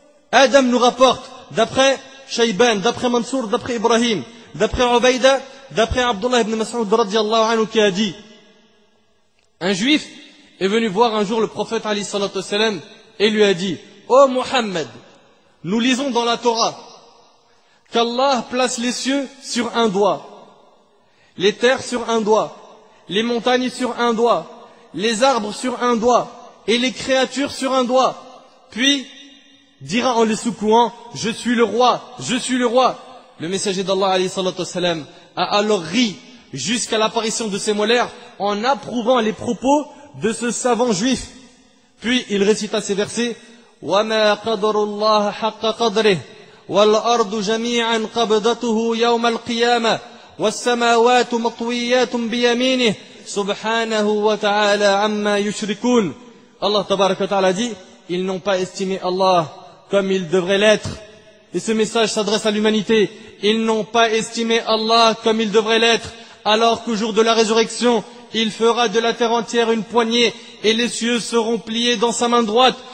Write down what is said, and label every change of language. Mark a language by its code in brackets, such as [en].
[fr] Adam nous rapporte, d'après Shayban, d'après Mansour, d'après Ibrahim, d'après Ubayda, d'après Abdullah ibn Mas'ud radiyallahu anhu, qui a dit: un juif est venu voir un jour le prophète alayhi salatu wassalam et lui a dit: ô Muhammad, nous lisons dans la Torah qu'Allah place les cieux sur un doigt, les terres sur un doigt, les montagnes sur un doigt, les arbres sur un doigt et les créatures sur un doigt. Puis dira en les secouant: je suis le roi, je suis le roi. Le messager d'Allah alayhi salatu wassalam a alors ri jusqu'à l'apparition de ses molaires en approuvant les propos de ce savant juif. Puis il récita ces versets: [ar] وَمَا قَدَرُ اللَّهَ حَقَّ قَدْرِهِ وَالْأَرْضُ جَمِيعًا قَبْضَتُهُ يَوْمَ الْقِيَامَةِ وَالسَّمَاوَاتُ مَطْوِيَّاتٌ بِيَمِينِهِ سُبْحَانَهُ وَتَعَالَى عَمَّا يُشْرِكُونَ. [fr] Allah tabarak wa ta'ala dit: ils n'ont pas estimé Allah comme il devrait l'être. Et ce message s'adresse à l'humanité. Ils n'ont pas estimé Allah comme il devrait l'être, alors qu'au jour de la résurrection, il fera de la terre entière une poignée et les cieux seront pliés dans sa main droite.